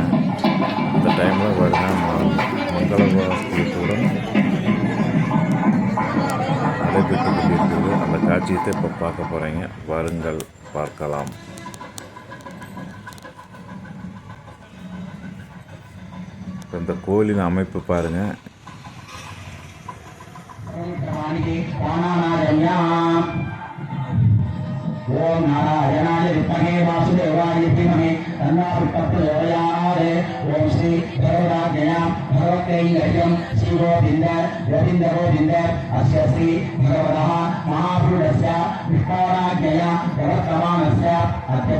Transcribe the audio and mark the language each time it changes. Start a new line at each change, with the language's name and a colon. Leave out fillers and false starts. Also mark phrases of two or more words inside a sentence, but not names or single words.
Tamil: இந்த டைமில் பாருங்கள் மங்களவாத்தியத்துடன் நடைபெற்று கொண்டிருக்கிறது. அந்த காட்சியத்தை இப்போ பார்க்க போகிறீங்க. வாருங்கள், பார்க்கலாம். இந்த கோயிலின் அமைப்பு பாருங்கள்.
Sanskrit: ओम नारायणाय विद्महे वासुदेवाय धीमहि तन्नो प्रचोदयात्। ओम श्री भगवदाज्ञया भगवते हरिं श्री गोविंद गोविंद गोविंद अस्य श्री भगवतः महापुरुषस्य विष्णोराज्ञया प्रवर्तमानस्य अद्य